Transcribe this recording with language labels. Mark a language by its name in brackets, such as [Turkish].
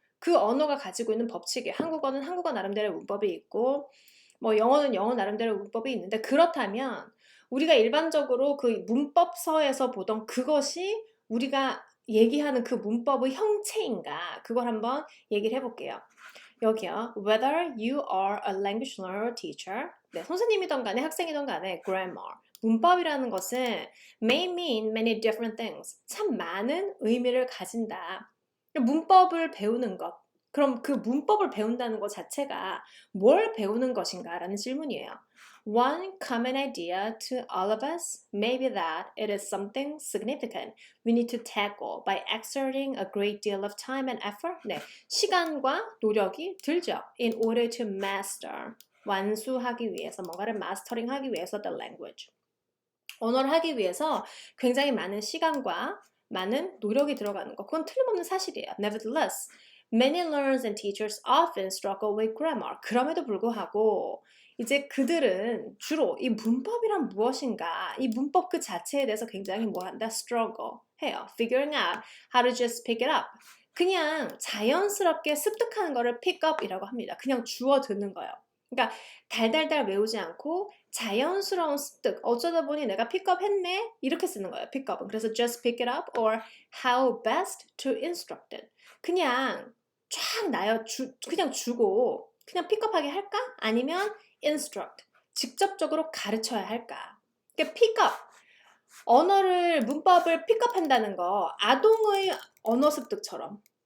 [Korean] 그 언어가 가지고 있는 법칙이에요. 한국어는 한국어 나름대로의 문법이 있고, 뭐 영어는 영어 나름대로의 문법이 있는데, 그렇다면 우리가 일반적으로 그 문법서에서 보던 그것이 우리가 얘기하는 그 문법의 형체인가, 그걸 한번 얘기를 해볼게요. 여기요. [English] Whether you are a language learner or teacher, [Korean] 네, 선생님이든 간에 학생이든 간에 [English] grammar, [Korean] 문법이라는 것은 [English] may mean many different things. [Korean] 참 많은 의미를 가진다. 문법을 배우는 것. 그럼 그 문법을 배운다는 것 자체가 뭘 배우는 것인가라는 질문이에요. [English] One common idea to all of us may be that it is something significant we need to tackle by exerting a great deal of time and effort. [Korean] 네, 시간과 노력이 들죠. [English] In order to master, [Korean] 완수하기 위해서, 뭔가를 마스터링하기 위해서 [English] the language. [Korean] 언어를 하기 위해서 굉장히 많은 시간과 많은 노력이 들어가는 거. 그건 틀림없는 사실이에요. [English] Nevertheless, many learners and teachers often struggle with grammar. [Korean] 그럼에도 불구하고 이제 그들은 주로 이 문법이란 무엇인가, 이 문법 그 자체에 대해서 굉장히 뭐 한다? struggle 해요. [English] Figuring out how to just pick it up. [Korean] 그냥 자연스럽게 습득하는 거를 pick up이라고 합니다. 그냥 주워 듣는 거예요. 그러니까 달달달 외우지 않고 자연스러운 습득. 어쩌다 보니 내가 픽업 했네? 이렇게 쓰는 거예요. 픽업은. 그래서 [English] just pick it up or how best to instruct it. [Korean] 그냥 쫙 그냥 주고 그냥 픽업하게 할까? 아니면 instruct. 직접적으로 가르쳐야 할까? 그러니까 픽업. 언어를, 문법을 픽업한다는 거 아동의 언어 습득처럼.